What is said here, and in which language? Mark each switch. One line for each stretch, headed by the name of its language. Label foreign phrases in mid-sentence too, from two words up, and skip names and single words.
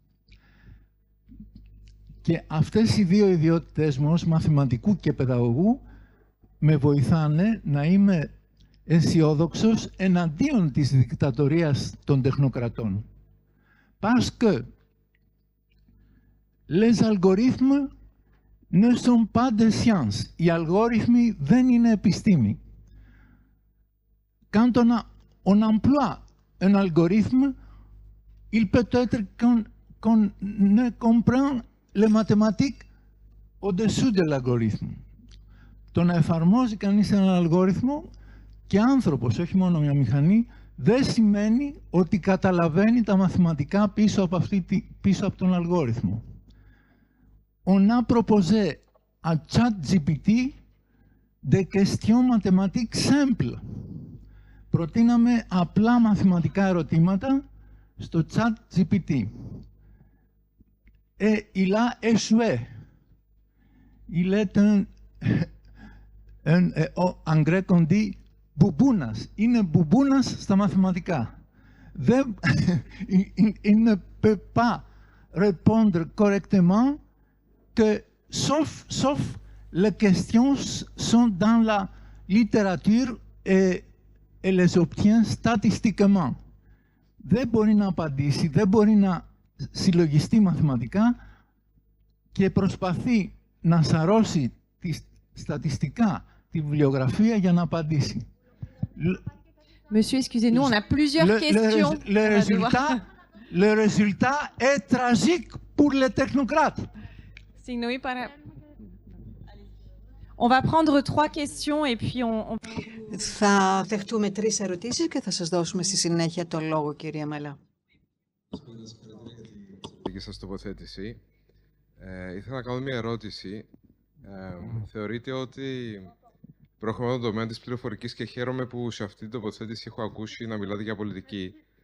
Greek: Και αυτές οι 2 ιδιότητες μου ως μαθηματικού και παιδαγωγού με βοηθάνε να είμαι αισιόδοξος εναντίον της δικτατορίας των τεχνοκρατών.
French: Parce que les algorithmes ne sont pas des sciences.
Greek: Οι αλγόριθμοι δεν είναι επιστήμη.
French: Quand on emploie un algorithme, il peut être qu'on ne comprend les mathématiques au-dessous de l'algorithme.
Greek: Το να εφαρμόζει κανείς έναν αλγόριθμο και άνθρωπος, όχι μόνο μια μηχανή, δεν σημαίνει ότι καταλαβαίνει τα μαθηματικά πίσω από τον αλγόριθμο.
French: On a proposé à ChatGPT des questions mathématiques simples.
Greek: Προτείναμε απλά μαθηματικά ερωτήματα στο ChatGPT.
French: Et il a échoué. Il est en grec on dit μπουμπούνας.
Greek: Είναι μπουμπούνας στα μαθηματικά.
French: Il ne peut pas répondre correctement que, sauf les questions sont dans la littérature et les obtient statistiquement.
Greek: Δεν μπορεί να απαντήσει, δεν μπορεί να συλλογιστεί μαθηματικά και προσπαθεί να σαρώσει στατιστικά τη βιβλιογραφία για να απαντήσει.
French: Monsieur, excusez-nous, on a plusieurs questions. Le résultat est tragique pour les technocrates. On va prendre 3 questions et puis on...
Greek: Θα δεχτούμε 3 ερωτήσεις και θα σας δώσουμε στη συνέχεια το λόγο, κυρία Μαλά. Και σας τοποθέτηση. Ήθελα να κάνω μια ερώτηση. Θεωρείτε ότι προέρχομαι από τον τομέα της πληροφορικής και χαίρομαι που σε αυτή την τοποθέτηση έχω ακούσει να μιλάτε για πολιτική.